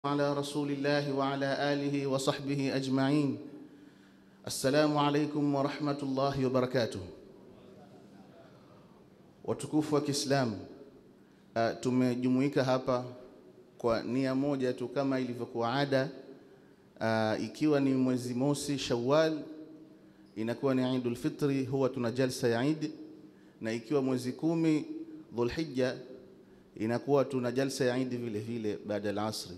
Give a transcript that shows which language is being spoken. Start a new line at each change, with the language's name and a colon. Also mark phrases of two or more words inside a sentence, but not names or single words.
Arabic: على رسول الله وعلى آله وصحبه أجمعين. السلام عليكم ورحمة الله وبركاته.
Swahili: Watukufu wa Kiislamu, tumejumuika hapa kwa nia moja tu kama ilivyokuwa ada. Ikiwa ni mwezi mosi Shawwal inakuwa ni Eidul Fitri, huwa tuna jalsa ya Eid, na ikiwa mwezi 10 Dhulhijja inakuwa tuna jalsa ya Eid vile vile baada ya asri.